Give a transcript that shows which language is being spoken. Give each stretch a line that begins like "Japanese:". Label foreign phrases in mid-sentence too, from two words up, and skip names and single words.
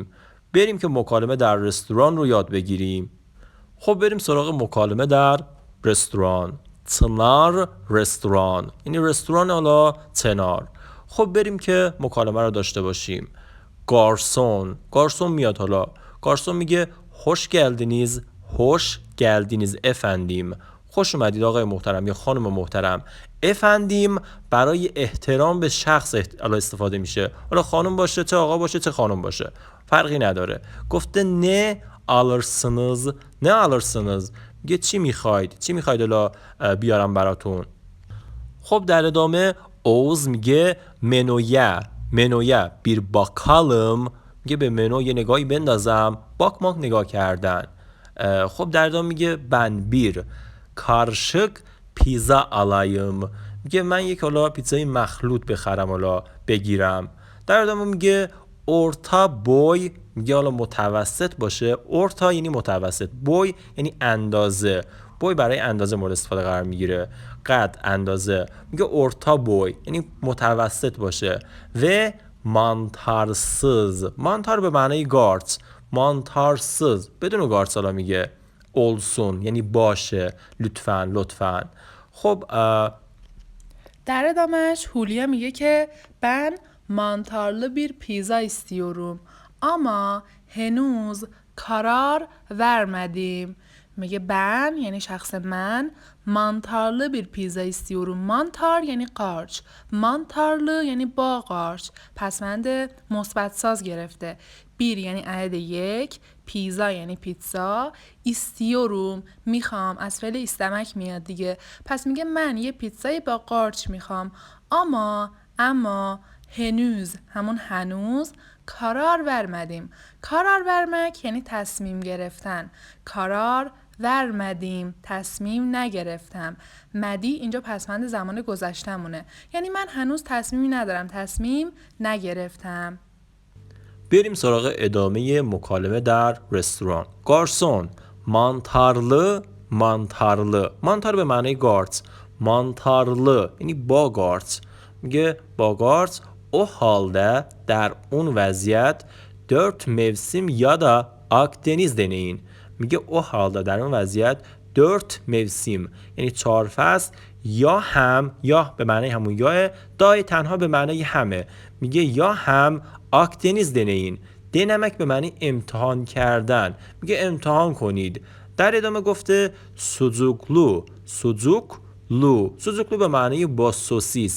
Persian: بریم که مکالمه در رستوران رو یاد بگیریم. خب بریم سراغ مکالمه در رستوران. تنار رستوران، یعنی رستوران حالا تنار. خب بریم که مکالمه رو داشته باشیم. گارسون میاد. حالا گارسون میگه
Turkish: hoş geldiniz. hoş geldiniz efendim.
Persian: خوش اومدید آقای محترم یا خانم محترم. افندیم برای احترام به شخص استفاده میشه. حالا خانم باشه، چه آقا باشه، چه خانم باشه، فرقی نداره. گفته
Turkish: ne alırsınız. ne alırsınız
Persian: میگه چی میخواید حالا بیارم براتون. خب در ادامه اوز میگه
Turkish: menüye bir bakalım.
Persian: میگه به منو یه نگاهی بندازم. باکماک نگاه کردن. خب در ادامه میگه
Turkish: ben bir karışık pizza alayım.
Persian: میگه من یک حالا پیتزای مخلوط بخرم، حالا بگیرم. در ادامه میگه
Turkish: orta boy.
Persian: میگه حالا متوسط باشه. اورتا یعنی متوسط، بوی یعنی اندازه. بوی برای اندازه مورد استفاده قرار میگیره. قد، اندازه. میگه
Turkish: orta boy
Persian: یعنی متوسط باشه. و mantarsız. mantar به معنی گارت. mantarsız بدون گارت حالا میگه olsun یعنی باشه. لطفاً. خب در ادامهش هولیا میگه که
Turkish: ben mantarlı bir pizza istiyorum ama henüz karar vermedim. میگه ben
Persian: یعنی شخص من
Turkish: mantarlı bir pizza istiyorum.
Persian: mantar یعنی قارچ. mantarlı یعنی با قارچ. پسوند مثبت ساز گرفته. bir یعنی عدد یک، پیزا یعنی پیتزا، ایستیوروم میخوام، از فعل ایستمک میاد دیگه. پس میگه من یه پیتزای با قارچ میخوام. اما هنوز همون هنوز
Turkish: karar vermedim. karar vermek
Persian: یعنی تصمیم گرفتن.
Turkish: karar vermedim
Persian: تصمیم نگرفتم. مدی اینجا پسوند زمان گذشتمونه، یعنی من هنوز تصمیمی ندارم، تصمیم نگرفتم. بریم سراغ ادامه مکالمه در رستوران. گارسون mantarlı. mantar به معنی گارت. mantarlı یعنی با گارت. میگه با گارت
Turkish: o halde
Persian: در اون وضعیت
Turkish: 4 mevsim ya da Akdeniz deneyin.
Persian: میگه
Turkish: o halde
Persian: در اون وضعیت
Turkish: 4 mevsim
Persian: یعنی 4 فصل، یا هم، یا به معنی همون یاه، دای تنها به معنی همه. میگه یا هم آکدنیز دنین. دنمک به معنی امتحان کردن. میگه امتحان کنید. در ادامه گفته سوزوکلو به معنی با سوسیس.